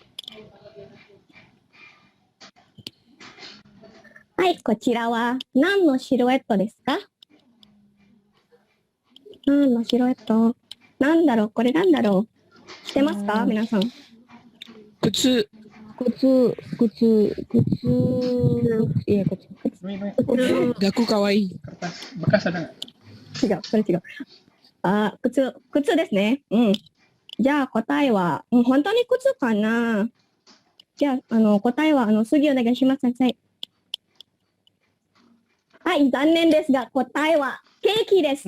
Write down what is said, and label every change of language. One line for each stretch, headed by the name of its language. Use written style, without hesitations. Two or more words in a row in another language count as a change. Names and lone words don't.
Japanese: はい、こちらは何のシルエットですか？何のシルエット？なんだろう、これなんだろう。知ってますか、皆さん？靴、靴、いや、靴。学かわいい。
Indonesian: Kertas bekas ada nggak?
Japanese: 違う、それ違う。あ、靴ですね。うん。じゃあ答えは、本当に靴かな？じゃあ、答えは、次お願いします、先生。はい、残念ですが、答えはケーキです。